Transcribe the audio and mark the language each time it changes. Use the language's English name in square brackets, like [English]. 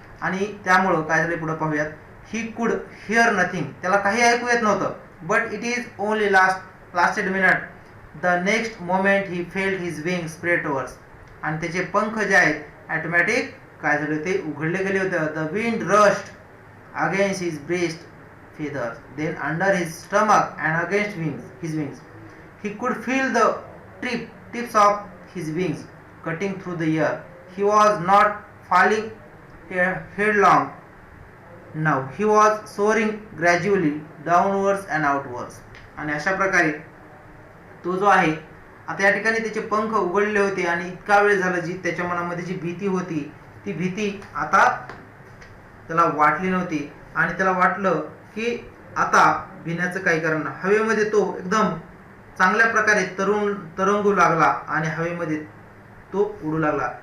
[Marathi] आणि त्यामुळं काय झाले पुढे पाहूयात. [English] he could hear nothing, [Marathi] त्याला काही ऐकू येत नव्हतं. [English] But it is only lasted minute. The next moment he felt his wing spread overs. [Marathi] आणि त्याचे पंख जे आहेत ॲटोमॅटिक काय झाले ते उघडले गेले होते. The wind rushed against his breast [English] feathers, then under his stomach and against his wings. He could feel the tips of his wings cutting through the air. He was not falling headlong. Now he was soaring gradually downwards and outwards. [Marathi] आणि अशा प्रकारे तो जो आहे आता या ठिकाणी त्याचे पंख उघडले होते आणि इतका वेळ झाला जी त्याच्या मनामध्ये जी भीती होती ती भीती आता त्याला वाटली नव्हती. आणि त्याला वाटलं की आता भिण्याचं काही कारण नाही. हवेमध्ये तो एकदम चांगल्या प्रकारे तरंगू लागला आणि हवेमध्ये तो उडू लागला.